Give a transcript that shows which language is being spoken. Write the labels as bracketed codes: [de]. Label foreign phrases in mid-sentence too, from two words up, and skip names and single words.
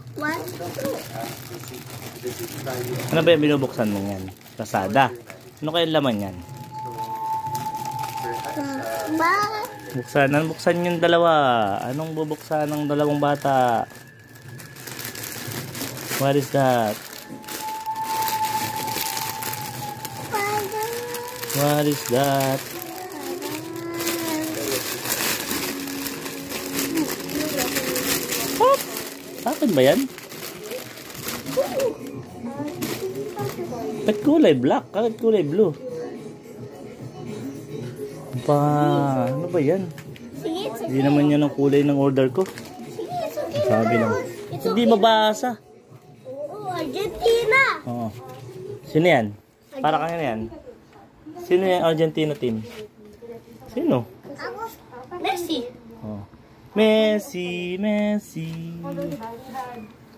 [tl] 1, 2. Ano ba yung binubuksan mo yan? Lazada. Ano kaya laman yan? Buksan yung dalawa. Anong bubuksan ng dalawang bata? [en] What is that? What is that? [tl] Oh, akin ba yan? Bakit kulay black? Bakit kulay blue? Ano ba yan? Hindi naman yan ang kulay ng order ko. Sabi lang. Hindi mabasa. Argentina. Oo. Sino yan? Para kanina yan. Sino yung Argentina team? Sino? Messi. Oh. Messi.